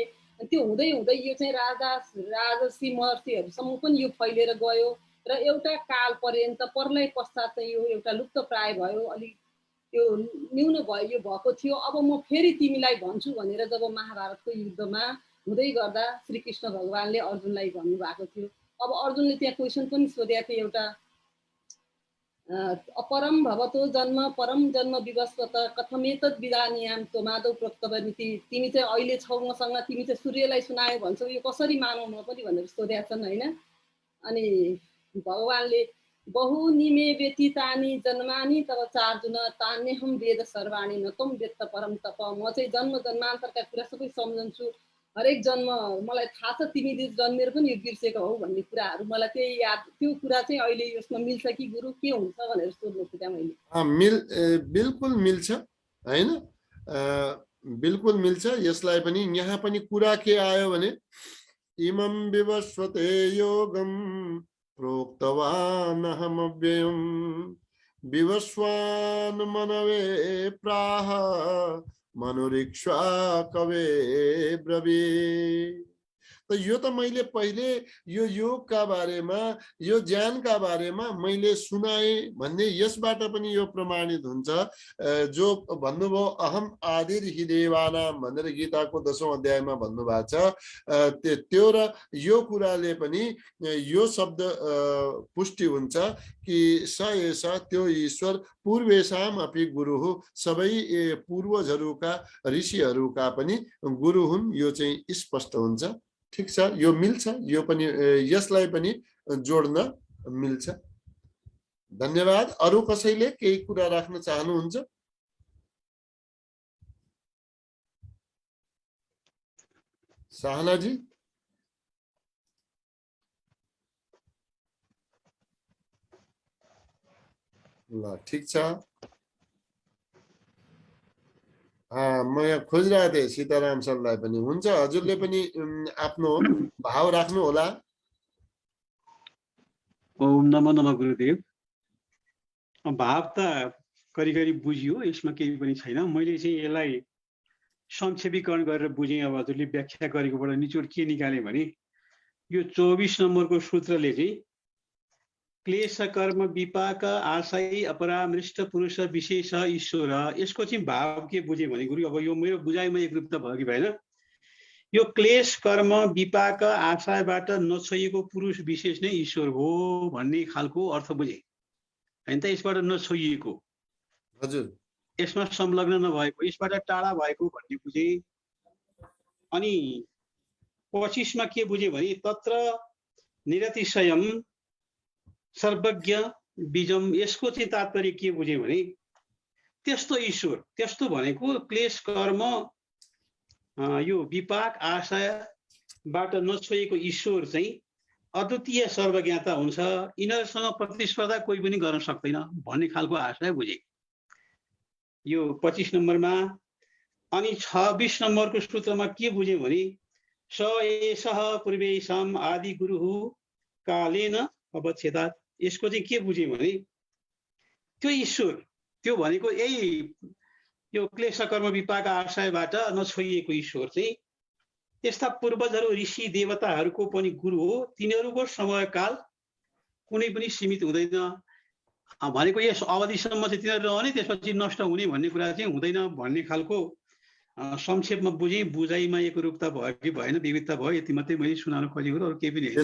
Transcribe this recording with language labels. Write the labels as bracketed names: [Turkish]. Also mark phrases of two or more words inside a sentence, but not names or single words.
[Nepali] त्यो हुँदै हुँदै यो चाहिँ राजसी महर्षिहरूसम्म पनि यो फैलिएर गयो र एउटा काल पर्यन्त प्रलय पश्चात चाहिँ यो एउटा लुप्त प्राय भयो, अलिक त्यो न्यून भयो, यो भएको थियो। अब म फेरि तिमीलाई भन्छु भनेर जब महाभारतको युद्धमा हुँदै गर्दा श्रीकृष्ण भगवानले अर्जुनलाई भन्नुभएको थियो। अब अर्जुनले त्यहाँ क्वेसन पनि सोधेको थियो एउटा, [Sanskrit] अपरम भवतो जन्म परम जन्म विवस्वत कथमेतद् विधानीयाम त्वमादौ प्रोक्तवनिति। [Nepali] तिमी चाहिँ अहिले छौ मसँग, तिमी चाहिँ सूर्यलाई सुनायो भन्छौ, यो कसरी मानौ म पनि भनेर सोधेका छन् होइन। अनि भगवानले [Sanskrit] बहुनिमे व्यतीतानि जन्मानि तब चार्जुन तान्यहम वेद सर्वाणि न त्वं वेत्त परम तप। [Nepali] म चाहिँ जन्म जन्मान्तरका कुरा सबै सम्झन्छु, हरेक जन्म मलाई थाहा छ, तिमीले जन्मेर पनि यो बिर्सेको हौ भन्ने कुराहरू मलाई त्यही याद। त्यो कुरा चाहिँ अहिले यसमा मिल्छ कि गुरु, के हुन्छ भनेर सोध्नु खोजेँ मैले। बिल्कुल मिल्छ होइन, बिल्कुल मिल्छ। यसलाई पनि यहाँ पनि कुरा के आयो भने [Sanskrit] इमं विवस्वते योगम प्रोक्तवान हमव्ययम विवस्वान मनवे प्राह मनुरीक्षा कवे ब्रवीत। [Nepali] तो यो त मैले पहिले यो योगका बारेमा, यो ज्ञानका बारेमा मैले सुनाएँ भन्ने यसबाट पनि यो प्रमाणित हुन्छ। जो भन्नुभयो [Sanskrit] अहम आदिर हि देवानाम [Nepali] भनेर गीताको 10औं अध्यायमा भन्नुभएको छ, त्यो र यो कुराले पनि यो शब्द पुष्टि हुन्छ कि [Sanskrit] स एष [Nepali] त्यो ईश्वर [Sanskrit] पूर्वेशाम अपि गुरु [Nepali] हो, सबै पूर्वजहरूका ऋषिहरूका पनि गुरु हुन्। यो चाहिँ स्पष्ट हुन्छ। ठिक छ, यो मिल्छ, यो पनि यसलाई पनि जोड्न मिल्छ। धन्यवाद। अरु कसैले केही कुरा राख्न चाहनुहुन्छ? साहनाजी? ल ठिक छ। म यहाँ खोजिरहेको थिएँ सीताराम सरलाई पनि। हुन्छ, हजुरले पनि आफ्नो भाव राख्नु होला। [Sanskrit] ओम नमो नमः गुरुदेव। [Nepali] भाव त करिकरी बुझियो, यसमा केही पनि छैन। मैले चाहिँ यसलाई संक्षेपीकरण गरेर बुझेँ। अब हजुरले व्याख्या गरेकोबाट निचोड के निकालेँ भने यो 24 नम्बरको सूत्रले चाहिँ [Sanskrit] क्लेश कर्म विपाक आशय अपरामृष्ट पुरुष विशेष ईश्वर, [Nepali] यसको चाहिँ भाव के बुझेँ भने गुरु, अब यो मेरो बुझाइमा एकरूप त भयो कि भएन। यो क्लेश कर्म विपाक आशयबाट नछोइएको पुरुष विशेष नै ईश्वर हो भन्ने खालको अर्थ बुझेँ हैन त। यसबाट नछोइएको, हजुर, यसमा संलग्न नभएको, यसबाट टाढा भएको भन्ने बुझेँ। अनि 25 मा के बुझेँ भने [Sanskrit] तत्र निरतिशयम सर्वज्ञ बीजम, [Nepali] यसको चाहिँ तात्पर्य के बुझेँ भने त्यस्तो ईश्वर, त्यस्तो भनेको क्लेश कर्म यो विपाक आशयबाट नछोइएको ईश्वर चाहिँ अद्वितीय सर्वज्ञता हुन्छ, यिनीहरूसँग प्रतिस्पर्धा कोही पनि गर्न सक्दैन भन्ने खालको आशय बुझेँ। यो 25 नम्बरमा। अनि 26 नम्बरको सूत्रमा के बुझ्यौँ भने [Sanskrit] स एषः पूर्वेशम आदि गुरुहु कालेन अवच्छेदात्। [Nepali] यसको चाहिँ के बुझ्यौँ भने त्यो ईश्वर, त्यो भनेको यही यो क्लेश कर्म विपाक आशयबाट नछोइएको ईश्वर चाहिँ यस्ता पूर्वजहरू ऋषि देवताहरूको पनि गुरु हो। तिनीहरूको समयकाल कुनै पनि सीमित हुँदैन भनेको यस अवधिसम्म चाहिँ तिनीहरू रहने, त्यसपछि नष्ट हुने भन्ने कुरा चाहिँ हुँदैन भन्ने खालको संक्षेपमा बुझाइमा एकरूपता भयो कि भएन, विविधता भयो, यति मात्रै मैले सुनाउन खोजेको, अरू केही पनि होइन।